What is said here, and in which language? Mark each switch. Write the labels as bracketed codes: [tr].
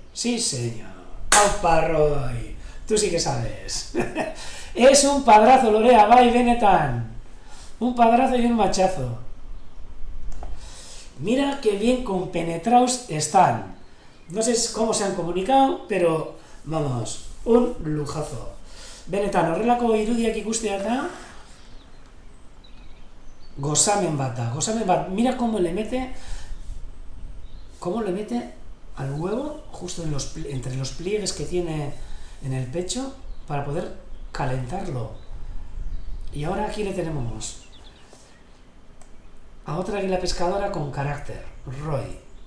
[es] Sí, señor. ¡Opa, Roy! Tú sí que sabes. Es un padrazo, Lorea, va y [eu] Benetan. [es] Un padrazo y un machazo. Mira qué bien compenetrados están. No sé cómo se han comunicado, pero vamos, un lujazo. [eu] Benetan, horrelako irudiak ikustea eta gozamen bat. [es] Mira cómo le mete al huevo justo entre los pliegues que tiene en el pecho para poder calentarlo. Y ahora aquí le tenemos a otra águila pescadora con carácter, Roy.